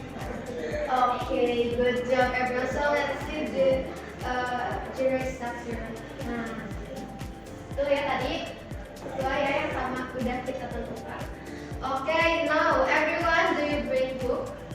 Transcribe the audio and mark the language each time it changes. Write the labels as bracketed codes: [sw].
[en] Okay, good job everyone. So let's see the general structure. [id] Nah, tuh ya tadi sesuai ya yang sama udah kita tentukan. [en] Okay, now everyone, do you bring book?